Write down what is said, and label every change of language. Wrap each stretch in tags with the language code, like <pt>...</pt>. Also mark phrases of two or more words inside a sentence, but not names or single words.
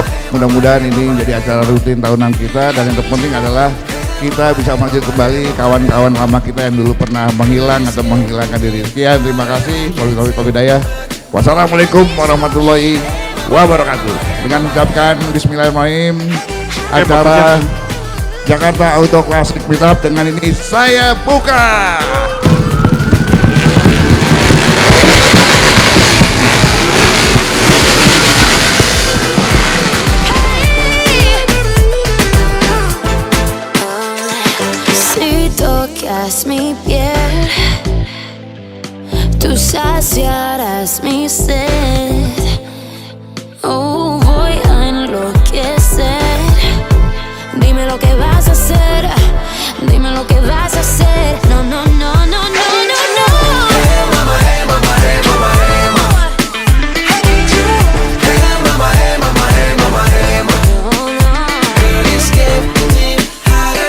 <id>Mudah-mudahan ini menjadi acara rutin tahunan kita dan yang terpenting adalah kita bisa melanjut kembali kawan-kawan lama kita yang dulu pernah menghilang atau menghilangkan diri. Sekian, terima kasih.</id> <ar>والسلام عليكم ورحمة الله وبركاته.</ar> <id>Dengan mengucapkan Bismillahirrahmanirrahim, acara Jakarta Auto Classic Meetup dengan ini saya buka.</id> <es>Mi piel, tú saciarás mi sed. Oh, voy a enloquecer. Dime lo que vas a hacer. Dime lo que vas a hacer. No, no, no, no, no, no, no.</es> <en>Hey, mama, hey, mama, hey, mama, hey, mama. Hey, mama, hey, mama, hey, mama, hey, mama. No, no. It's getting hotter.</en>